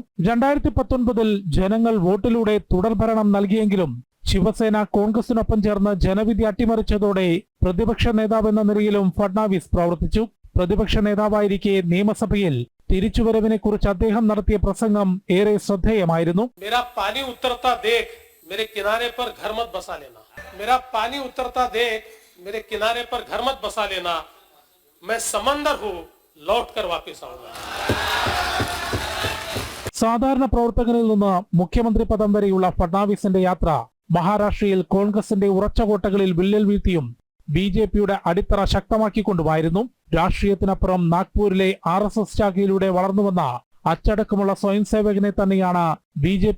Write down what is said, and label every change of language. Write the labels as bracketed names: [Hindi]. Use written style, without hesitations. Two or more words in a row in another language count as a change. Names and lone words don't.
[Malayalam] 2019 ജനങ്ങൾ വോട്ടിലൂടെ തുടർഭരണം നൽകിയെങ്കിലും ശിവസേന കോൺഗ്രസിനൊപ്പം ചേർന്ന് ജനവിധി അട്ടിമറിച്ചതോടെ പ്രതിപക്ഷ നേതാവെന്ന നിലയിലും ഫട്നാവിസ് പ്രവർത്തിച്ചു. പ്രതിപക്ഷ നേതാവായിരിക്കെ നിയമസഭയിൽ തിരിച്ചുവരവിനെ കുറിച്ച് അദ്ദേഹം നടത്തിയ പ്രസംഗം ഏറെ ശ്രദ്ധേയമായിരുന്നു. [Hindi] मेरे किनारे पर घर मत बसा लेना, मेरा पानी उतरता देख मेरे किनारे पर घर मत बसा लेना, मैं समंदर हूं लौट कर वापस आऊंगा. [Malayalam] സാധാരണ പ്രവർത്തകരിൽ നിന്ന് മുഖ്യമന്ത്രി പദം വരെയുള്ള ഫട്നാവിസിന്റെ യാത്ര മഹാരാഷ്ട്രയിൽ കോൺഗ്രസിന്റെ ഉറച്ച കോട്ടകളിൽ വിള്ളൽ വീഴ്ത്തിയും ബി.ജെ.പിയുടെ അടിത്തറ ശക്തമാക്കിക്കൊണ്ടുമായിരുന്നു. രാഷ്ട്രീയത്തിനപ്പുറം നാഗ്പൂരിലെ RSS ശാഖയിലൂടെ വളർന്നുവന്ന അച്ചടക്കമുള്ള സ്വയം സേവകനെ തന്നെയാണ് ബി.ജെ.പി.